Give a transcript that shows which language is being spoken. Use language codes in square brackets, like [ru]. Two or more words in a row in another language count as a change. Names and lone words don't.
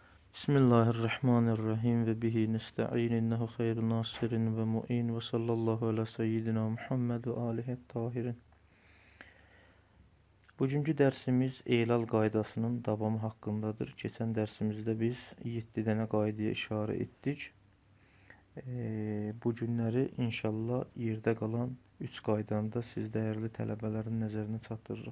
[ar] بسم الله الرحمن الرحيم وبه نستعين إنه خير ناصر ومعين وصلى الله على سيدنا محمد وآله الطاهرين. [az] Bugünkü dərsimiz eylal qaydasının davamı haqqındadır. Keçən dərsimizdə biz 7 dənə qaydaya işarə etdik. Bu günləri inşallah yerdə qalan 3 qaydanı da siz dəyərli tələbələrin nəzərinə çatdırırıq.